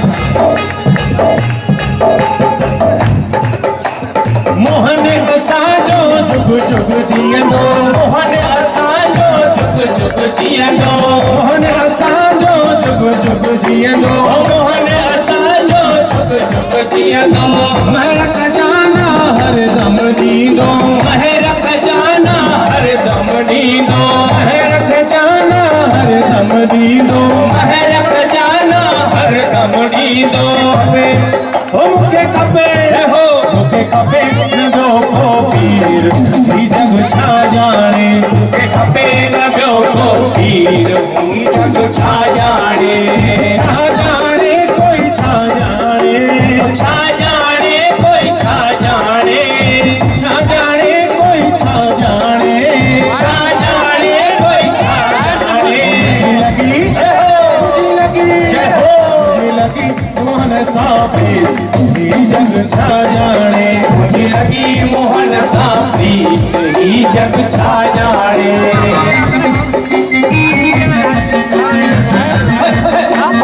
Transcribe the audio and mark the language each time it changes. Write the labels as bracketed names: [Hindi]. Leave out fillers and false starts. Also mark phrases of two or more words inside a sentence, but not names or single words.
[Sindhi] मोहन असांजो जुग जुग जीअंदो मोहन असांजो जुग जुग जीअंदो मोहन असांजो जुग जुग जीअंदो मोहन असांजो जुग जुग जीअंदो महर खजाना हर दम ॾींदो महर खजाना हर दम ॾींदो महर खजाना हर दम ॾींदो महर खजाना हर दम ॾींदो। हो मूंखे खपे हो मूंखे खपे न ॿियो को पीर ही जग छा जाने मूंखे खपे न ॿियो को पीर ही जग छा जाने। छा जाने कोई छा जाने छा जाने कोई छा जाने छा जाने कोई छा जाने छा जाने कोई छा जाने। [Hindi] मुझी लगी जय हो मुझी लगी जय हो मुझी लगी [Sindhi] मोहन सापी ही जग छा जाने [Hindi] मुझे लगी मोहन सा प्रीत [Sindhi] ही जग छा जाने।